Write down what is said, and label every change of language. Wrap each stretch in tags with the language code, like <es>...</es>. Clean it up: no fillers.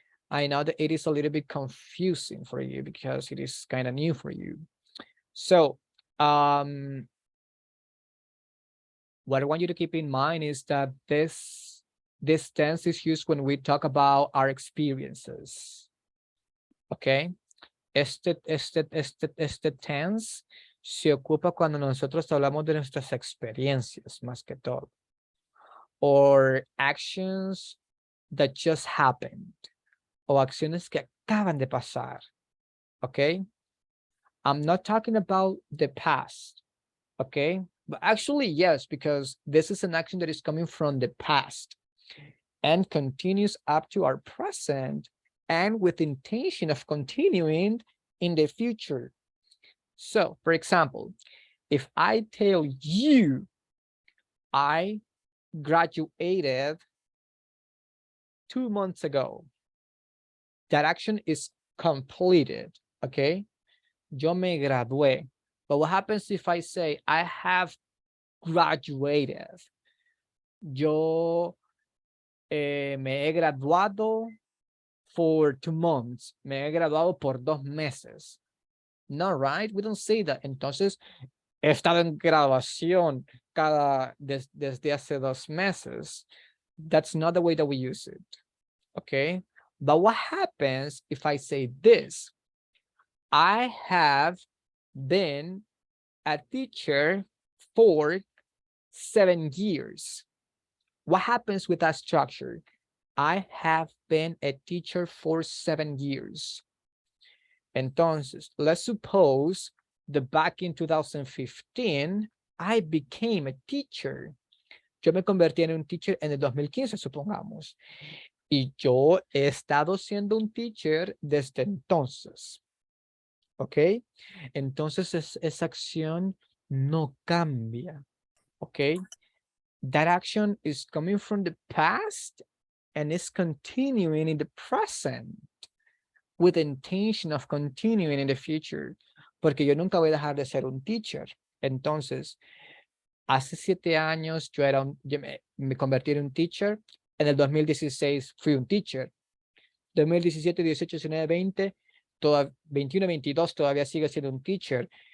<en>I know that it is a little bit confusing for you because it is kind of new for you. So what I want you to keep in mind is that this tense is used when we talk about our experiences. Okay.</en> <es>Este tense se ocupa cuando nosotros hablamos de nuestras experiencias, más que todo.</es> <en>Or actions that just happened.</en> <es>O acciones que acaban de pasar.</es> <en>Okay? I'm not talking about the past. Okay? But actually, yes, because this is an action that is coming from the past and continues up to our present and with intention of continuing in the future. So, for example, if I tell you I graduated 2 months ago, that action is completed, okay?</en> <es>Yo me gradué.</es> <en>But what happens if I say I have graduated?</en> <es>Yo me he graduado</es> <en>for 2 months.</en> <es>Me he graduado por 2 meses. No,</es> <en>right? We don't say that.</en> <es>Entonces, he estado en graduación desde hace 2 meses.</es> <en>That's not the way that we use it. Okay. But what happens if I say this? I have been a teacher for 7 years. What happens with that structure? I have been a teacher for 7 years. Entonces, let's suppose that back in 2015, I became a teacher.</en> <es>Yo me convertí en un teacher en el 2015, supongamos. Y yo he estado siendo un teacher desde entonces. ¿Ok? Entonces, esa acción no cambia.</es> <en>¿Ok? That action is coming from the past and is continuing in the present with the intention of continuing in the future.</en> <es>Porque yo nunca voy a dejar de ser un teacher. Entonces, hace 7 años yo me convertí en un teacher. En el 2016 fui un teacher. 2017, 18, 19, 20, 21, 22 todavía sigue siendo un teacher.</es>